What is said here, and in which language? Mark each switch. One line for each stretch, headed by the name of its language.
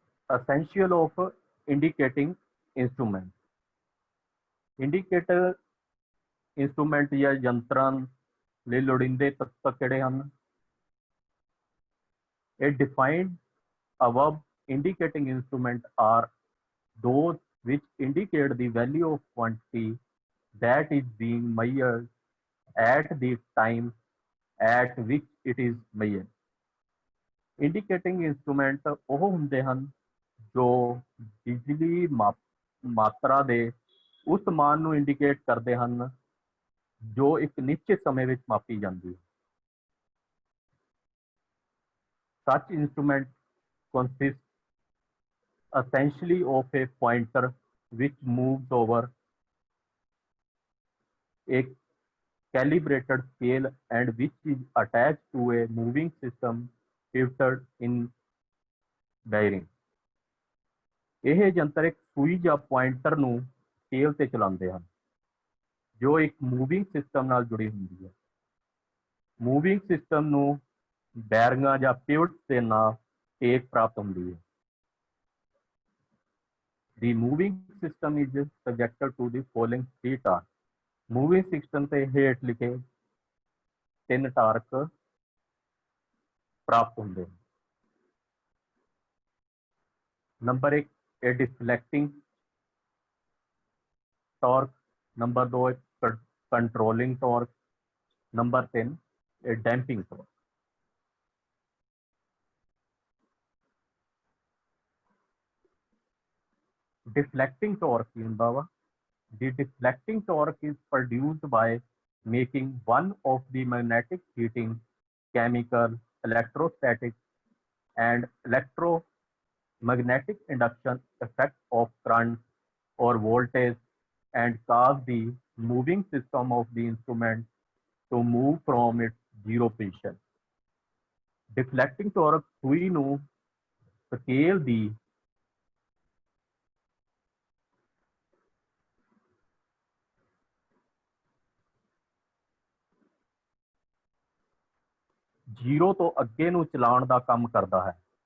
English: essential of indicating instrument।
Punjabi: Indicator instrument ਜਾਂ ਯੰਤਰਾਂ ਲਈ ਲੋੜੀਂਦੇ ਤੱਤ ਕਿਹੜੇ ਹਨ?
English: ਇਹ defined above indicating instrument are those which indicate the value of quantity that is being measured at the time at which it is measured।
Punjabi: Indicating instrument ਉਹ ਹੁੰਦੇ ਹਨ ਜੋ ਬਿਜਲੀ ਮਾਤਰਾ ਦੇ ਉਸ ਮਾਨ ਨੂੰ ਇੰਡੀਕੇਟ ਕਰਦੇ ਹਨ ਜੋ ਇੱਕ ਨਿਸ਼ਚਿਤ ਸਮੇਂ ਵਿੱਚ ਮਾਪੀ ਜਾਂਦੀ ਹੈ।
English: Such instrument consists essentially of a pointer which moves over a calibrated scale and which is attached to a moving system pivoted in bearing।
Punjabi: ਇਹ ਯੰਤਰ ਇੱਕ ਸੂਈ ਜਾਂ ਪੁਆਇੰਟਰ ਨੂੰ ਸਕੇਲ ਤੇ ਚਲਾਉਂਦੇ ਹਨ ਜੋ ਇੱਕ ਮੂਵਿੰਗ ਸਿਸਟਮ ਨਾਲ ਜੁੜੀ ਹੁੰਦੀ ਹੈ। ਮੂਵਿੰਗ ਸਿਸਟਮ ਨੂੰ ਬੈਰਿੰਗਾਂ ਜਾਂ ਪਿਵਟਸ ਦੇ ਨਾਲ ਟੇਕ ਪ੍ਰਾਪਤ ਹੁੰਦੀ ਹੈ।
English: The moving system is subjected to the following three torques।
Punjabi: Moving system ਤੇ ਹੇਠ ਲਿਖੇ 3 ਟਾਰਕ ਪ੍ਰਾਪਤ ਹੁੰਦੇ ਹਨ। ਨੰਬਰ 1 ਇਹ ਡਿਫਲੈਕਟਿੰਗ torque, number 2 controlling torque, number 3 ਇਹ ਡੈਂਪਿੰਗ ਟਾਰਕ। Deflecting torque ਕੀ ਹੁੰਦਾ ਵਾ?
English: The deflecting torque is produced by making one of the magnetic heating, chemical, electrostatic, and electromagnetic induction effect of current or voltage and cause the moving system of the instrument to move from its zero position।
Punjabi: Deflecting torque ਸੂਈ ਨੂੰ scale ਦੀ zero ਤੋਂ ਅੱਗੇ ਨੂੰ ਚਲਾਉਣ ਦਾ ਕੰਮ ਕਰਦਾ ਹੈ।